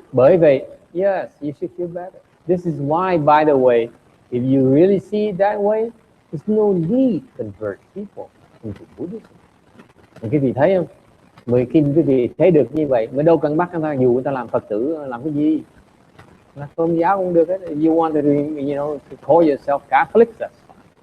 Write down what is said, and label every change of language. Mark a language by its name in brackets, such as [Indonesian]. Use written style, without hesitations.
[Vietnamese] Bởi vậy, [English] yes, you should feel better. This is why, by the way, if you really see it that way, there's no need to convert people into Buddhism. [Vietnamese] Quý vị thấy không? Khi quý vị thấy được như vậy, mới đâu cần bắt người ta dù người ta làm Phật tử làm cái gì, là tôn giáo cũng được hết. [English] You want to, to call yourself Catholic, that's fine.